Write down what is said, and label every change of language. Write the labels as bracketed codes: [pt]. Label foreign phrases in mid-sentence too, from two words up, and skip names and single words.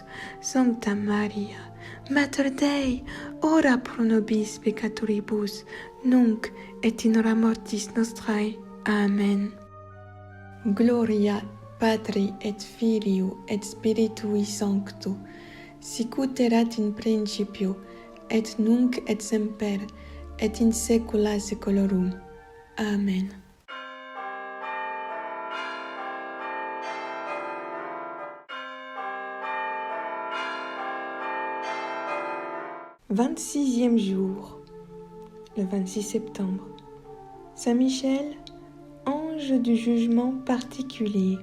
[la] Sancta Maria, Mater Dei, ora pro nobis peccatoribus, nunc et in hora mortis nostrae. Amen. Gloria Patri et Filii et Spiritui Sancto, sicut erat in principio, et nunc et semper, et in saecula saeculorum. Amen. [fr] Vingt-sixième jour, le 26 septembre. Saint Michel, ange du jugement particulier.